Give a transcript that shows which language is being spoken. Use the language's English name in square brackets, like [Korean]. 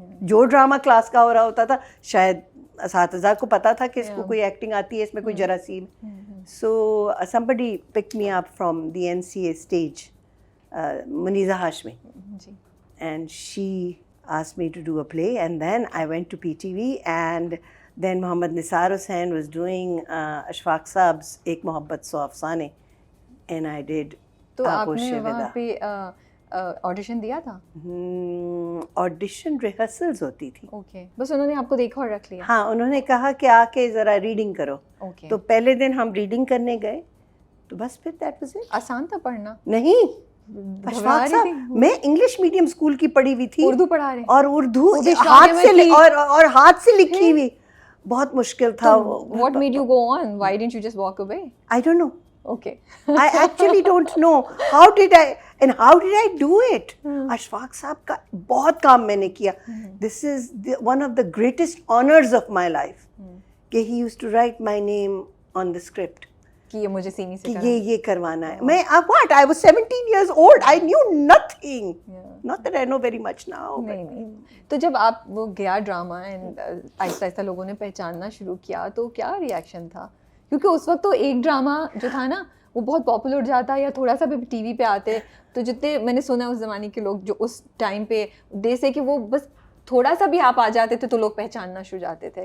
[Urdu] جو drama class کا ہو رہا ہوتا تھا, شاید اساتذہ کو پتا تھا کہ اس کو کوئی ایکٹنگ آتی ہے, اس میں کوئی جراثیم. [English] So somebody picked me up from the NCA stage, Muniza Hashmi, and she asked me to do a play, and then I went to PTV, and then Mohammad Nisar Hussain was doing Ashfaq Saab's Ek Mohabbat So Afsane, and I did. [Urdu] تو آپ نے وہاں پہ audition دیا تھا؟ Audition rehearsals ہوتی تھی. Okay, بس انہوں نے آپ کو دیکھا اور رکھ لیا؟ ہاں, انہوں نے کہا کہ آ کے ذرا ریڈنگ کرو. تو پہلے دن ہم ریڈنگ کرنے گئے, تو بس پھر [English] That was it. [Urdu] آسان تھا پڑھنا؟ نہیں, اشفاق صاحب, میں انگلش میڈیم اسکول کی پڑھی ہوئی تھی, اردو پڑھا رہے, اور اردو ہاتھ سے لکھی ہوئی, بہت مشکل تھا. [English] What made you go on? Why didn't you just walk away? I don't know. Okay. I actually don't know how did I do it. [Urdu] Ashfaq صاحب کا بہت کام میں نے کیا. [English] This is one of the greatest honors of my life, کہ he used to write my name on the script, [Urdu] کہ یہ مجھے سینی سے یہ کروانا ہے. [English] میں I was 17 years old, I knew nothing. Not that I know very much now. [Urdu] نہیں. تو جب آپ وہ گیا ڈرامہ اینڈ آہستہ آہستہ لوگوں نے پہچاننا شروع کیا, تو کیا ریئیکشن تھا؟ کیونکہ اس وقت تو ایک ڈرامہ جو تھا نا, وہ بہت پاپولر ہو جاتا, یا تھوڑا سا بھی ٹی وی پہ آتے, تو جتنے میں نے سنا اس زمانے کے لوگ جو اس ٹائم پہ دے سے کہ وہ بس تھوڑا سا بھی آپ آ جاتے تھے تو لوگ پہچاننا شروع جاتے تھے.